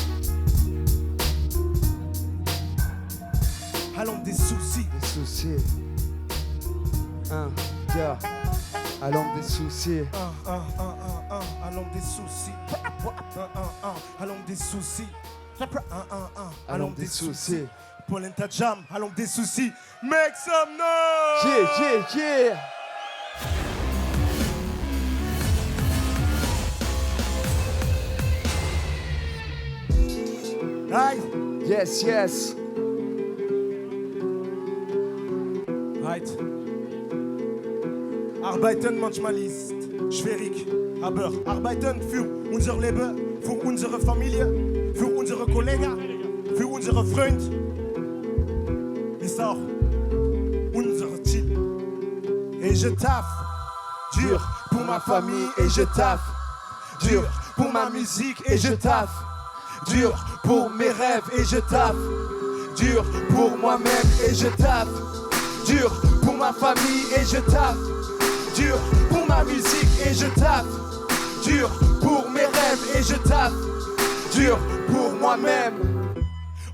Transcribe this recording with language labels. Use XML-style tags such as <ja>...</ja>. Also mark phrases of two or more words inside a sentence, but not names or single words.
<fr>À l'ombre des soucis. Des soucis. Yeah. À l'ombre des soucis. À l'ombre des soucis. À l'ombre des soucis. À l'ombre des soucis. Polenta Jam, à l'ombre des soucis.</fr> <en>Make some noise! Yeah. Right? Yes. Right.</en> <de>Arbeiten manchmal ist schwierig, aber arbeiten für unser Leben, für unsere Familie, für unsere Kollegen, für unsere Freunde ist auch unser Ziel.</de> <fr>Et je taffe dur pour ma famille et je taffe dur pour ma musique et je taffe dur pour mes rêves et je taffe dur pour moi-même et je taffe dur pour ma famille et je taffe dur pour ma musique et je taffe dur pour mes rêves et je taffe dur pour moi-même.</fr>